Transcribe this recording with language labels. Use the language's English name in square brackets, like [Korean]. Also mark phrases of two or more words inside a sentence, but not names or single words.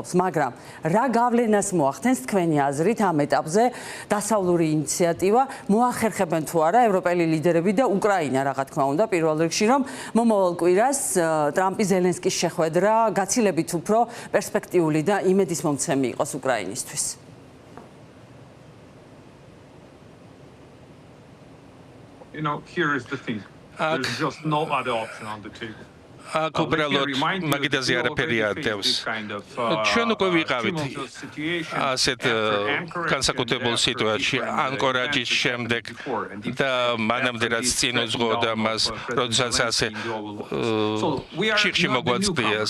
[Georgian] მაგრამ რა გავლენას მოახდენს თქვენი აზრით ამ ეტაპზე დასავლური ინიციატივა მოახერხებენ თუ არა ევროპელი ლიდერები და უკრაინა რა თქმა უნდა პირველ რიგში რომ მომავალ კვირას ტრამპის ზელენსკის შეხვედრა გაცილებით უფრო პერსპექტიული და იმედისმომცემი იყოს უკრაინისთვის. [English] Here is the thing. There's just no other option on the table. [Georgian] აქ უბრალოდ მაგიდაზე არაფერი ატევს. ჩვენ უკვე ვიყავით ასეთ განსაკუთრებულ სიტუაციაში ანკორაჯის შემდეგ და მანამდე რაც წინ უძღოდა მას, როდესაც ასე ჩიხში მოგვაწყვიეს.